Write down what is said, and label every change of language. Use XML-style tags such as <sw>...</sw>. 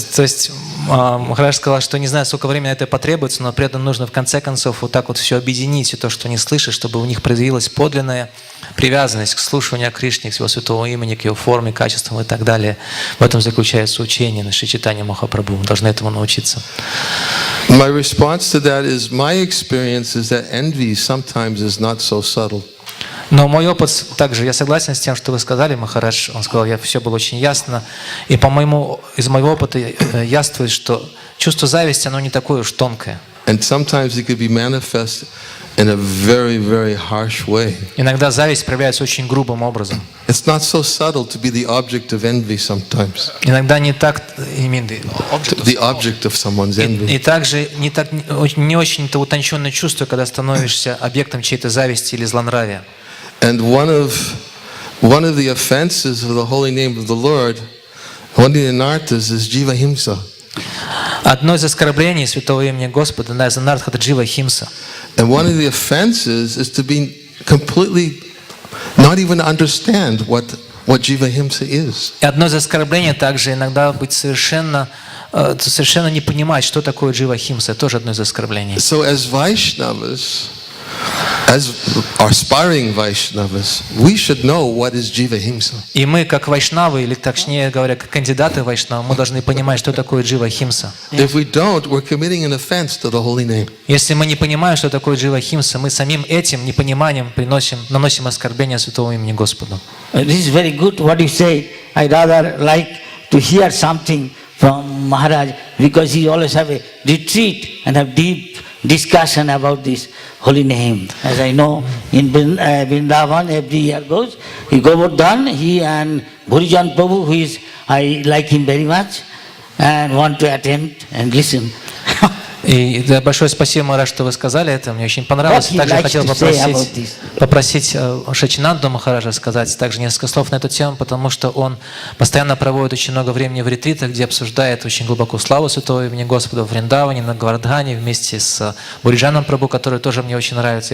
<ru>То есть Махарадж сказал, что не знаю, сколько времени это потребуется, но при этом нужно в конце концов вот так вот все объединить, и то, что они слышат, чтобы у них проявилась подлинная привязанность к слушанию о Кришне, к его святого имени, к его форме, качествам и так далее. В этом заключается учение на Шри-Чайтанья Махапрабху. Мы должны этому научиться.</ru> <en>My response to that is my experience is that envy sometimes is not so subtle.</en> <ru>Но мой опыт также, я согласен с тем, что вы сказали, Махарадж. Он сказал, все было очень ясно. И из моего опыта яствует, что чувство зависти, оно не такое уж тонкое.</ru> <en>And sometimes it could be manifest in a very, very harsh way.</en> <ru>Иногда зависть проявляется очень грубым образом.</ru> <en>It's not so subtle to be the object of envy sometimes.</en> <ru>Иногда не так,</ru> <en>The object of someone's envy.</en> <ru>и также не очень-то утонченное чувство, когда становишься объектом чьей-то зависти или злонравия.</ru> <en>And one of the offenses of the holy name of the Lord, one of the anarthas, is jiva himsa.</en> <ru>Одно из оскорблений святого имени Господа, одна из анартх, это джива химса.</ru> <en>And one of the offenses is to be completely not even understand what jiva himsa is.</en> <ru>И одно из оскорблений также иногда быть совершенно не понимать, что такое джива химса, тоже одно из оскорблений.</ru> <en>So as Vaishnavas, as aspiring Vaishnavas, we should know what is jiva himsa.</en> <ru>И мы, как вайшнавы, или точнее говоря, как кандидаты в вайшнавы, мы должны понимать, что такое джива химса.</ru> <en>If we don't, we're committing an offense to the holy name.</en> <ru>Если мы не понимаем, что такое джива химса, мы самим этим непониманием наносим оскорбление святого имени Господу.</ru> <en>This is very good what you say. I rather like to hear something from Maharaj, because he always have a retreat and have deep discussion about this holy name. As I know, in Vrindavan every year goes, he Govardhan, he and Bhurijan Prabhu, I like him very much and want to attend and listen.</en> <ru>И большое спасибо, Махарадж, что вы сказали это. Мне очень понравилось. Также я хотел попросить Шачинанду Махараджа сказать также несколько слов на эту тему, потому что он постоянно проводит очень много времени в ретритах, где обсуждает очень глубоко славу святого имени Господа в Вриндаване, на Гавардхане, вместе с Буриджаном Прабху, который тоже мне очень нравится.</ru>